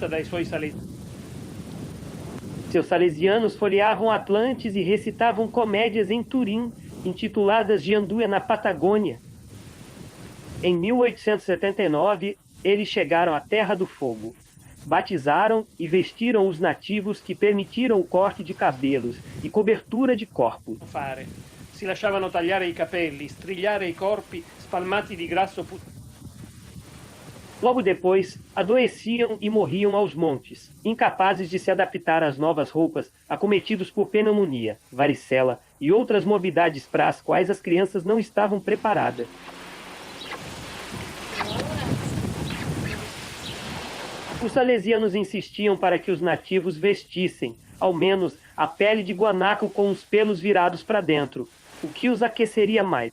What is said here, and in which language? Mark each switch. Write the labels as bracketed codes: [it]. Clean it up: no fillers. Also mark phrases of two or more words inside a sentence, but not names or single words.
[pt] Seus salesianos folheavam Atlantes e recitavam comédias em Turim, intituladas Gianduia na Patagônia. Em 1879, eles chegaram à Terra do Fogo. Batizaram e vestiram os nativos que permitiram o corte de cabelos e cobertura de corpos. [it] Si lasciavano tagliare I capelli, strigliare I corpi spalmati di grasso [pt] Logo depois, adoeciam e morriam aos montes, incapazes de se adaptar às novas roupas, acometidos por pneumonia, varicela e outras morbidades para as quais as crianças não estavam preparadas. Os salesianos insistiam para que os nativos vestissem, ao menos, a pele de guanaco com os pelos virados para dentro, o que os aqueceria mais.